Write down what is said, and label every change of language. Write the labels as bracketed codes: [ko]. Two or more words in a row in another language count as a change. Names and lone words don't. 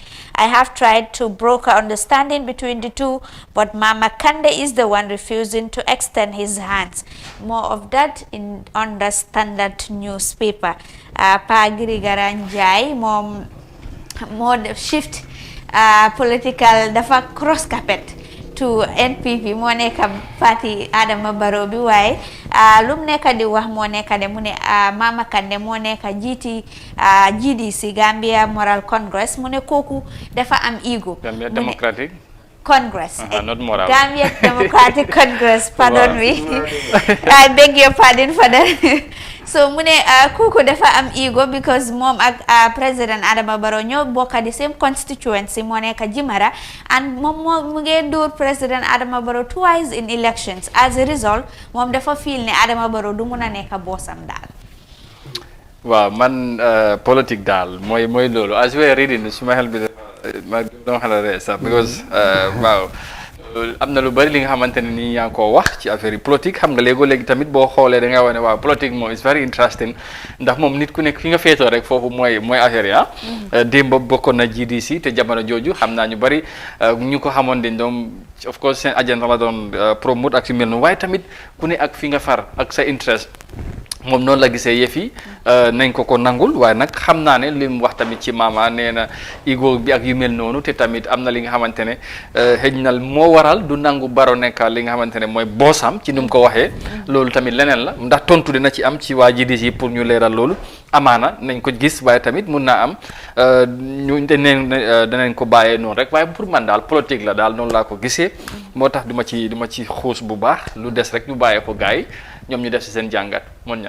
[en] I have tried to broker understanding between the two, but Mama Kande is the one refusing to extend his hands. More of that on the Standard newspaper. [wo] Pa Girigara Njai [en] more shift political [wo] dafa [en] cross carpet to NPP [wo] moo nekk parti Adama Barrow bi waaye lum nekk di wax moo nekk de mu ne Mama Kandeh moo nekk jiiti GDC Gambia Moral Congress mu ne kooku dafa am ego. [en] Gambia Democratic Congress. Not moral. Gambia Democratic Congress, pardon me. I beg your pardon for that. [wo] So mu ne kooku dafa am ego because moom ak President Adama Barrow ñoo bokk [en] the same constituency [wo] moo nekk Jimara, and moom mu ngi dóor President Adama Barrow [en] twice in elections. As a result [wo] moom dafa feel ne Adama Barrow du mun a nekk boosam daal. waaw man politique daal mooy loolu [en] as we are reading [wo] suma xel bi ma doon xala ree sax because waaw am na lu bari li nga xamante ne nii yaa ngi koo wax ci affaire yi politique xam nga léegi tamit boo xoolee da nga wax ne waaw politique moom [en] is very interesting [wo] ndax moom nit ku nekk fi nga féetoo rek foofu mooy affaire yi démb bokkoon na GDC te jamono jooju xam naa ñu bari ñu ko xamoon dañ doon [en] of course [wo] seen agenda la doon promote ak yu mel noonu waaye tamit ku ne ak fi nga far ak sa interest moom noonu la gisee yëf yi nañ ko nangul waaye nag xam naa ne li mu wax tamit ci maama nee na ego bi ak yu mel noonu te tamit am na li nga xamante ne xëj na moo waral du nangu Barrow nekk li nga xamante ne mooy boosam ci ni mu ko waxee loolu tamit leneen la ndax tontu dina ci am ci waa GDC pour ñu leeral loolu amaana nañ ko gis waaye tamit mun naa am ñu danañ ko bàyyee noonu rek waaye pour man daal politique la daal noonu laa ko gisee moo tax du ma ci xuus bu baax lu des rek ñu bàyyee ko gars yi ñoom ñu def ci seen jàngat mon ñaar